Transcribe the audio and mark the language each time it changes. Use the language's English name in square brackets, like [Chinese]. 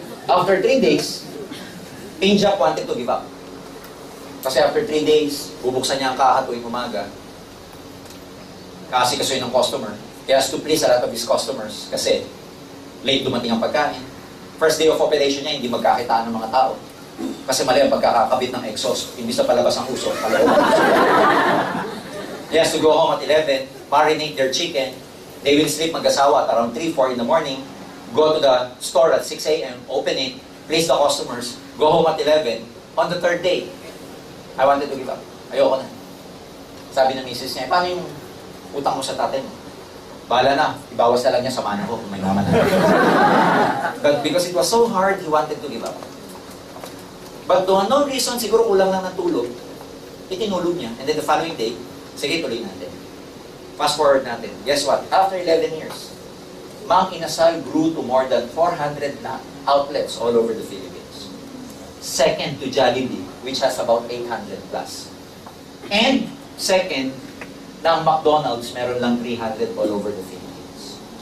[English] After 3 days, Pinjak wanted to give up. [Filipino] Kasi after 3 days, bubuksan niya ang kaha tuwing umaga. Kasi ng customer. [English] He has to please a lot of his customers [Filipino] kasi late dumating ang pagkain. [English] First day of operation [Filipino] niya, hindi magkakitaan ng mga tao. Kasi mali ang pagkakakabit ng exhaust. Imbis na palabas ang usok, paloob. [English] He has to go home at 11, marinate their chicken. They will sleep [Filipino] mag-asawa [English] at around 3, 4 in the morning. Go to the store at 6 a.m., open it, place the customers, go home at 11. On the 3rd day, I wanted to give up. [Filipino] Ayoko na. Sabi ng misis niya, paano yung utang mo sa tatay mo? Bahala na, ibawas na lang niya sa mana ko kung may naman na. [English] But because it was so hard, he wanted to give up. But to no reason, [Filipino] siguro kulang lang ng tulog, itinulog niya. [English] And then the following day, [Filipino] sige, tuloy natin. [English] Fast forward natin. Guess what? After 11 years, Mang Inasal grew to more than 400 outlets all over the Philippines. Second to Jollibee, which has about 800 plus. And second, ng McDonald's, meron lang 300 all over the Philippines.